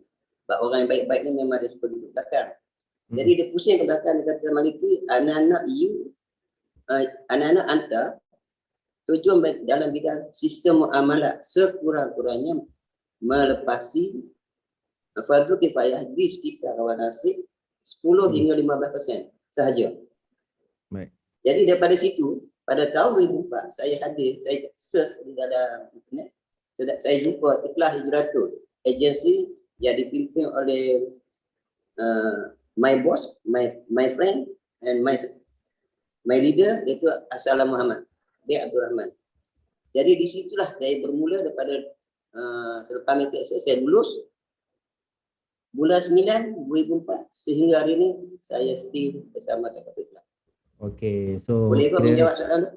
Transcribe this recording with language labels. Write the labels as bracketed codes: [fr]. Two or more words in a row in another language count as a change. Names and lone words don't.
[ms] Sebab orang yang baik-baik ni memang dia suka duduk belakang. Jadi dia pusing ke belakang, dia kata, Maliki, anak-anak anta tujuan dalam bidang sistem muamalah sekurang-kurangnya melepasi fardu kifayah di sekitar kawan nasib 10 hingga 15% sahaja. Baik. Jadi daripada situ, pada tahun 2004 saya hadir, saya search di dalam internet, saya jumpa Ikhlas Hijratul, agensi yang dipimpin oleh [en] my boss, my friend and my leader, [ms] iaitu Assalam Muhammad bin Abdul Rahman. Jadi di situlah saya bermula daripada selepas metik saya lulus bulan 9 2004 sehingga hari ini saya still bersama takaful ikhlas. [en] Okey, so [ms] boleh kau menjawab soalan tu?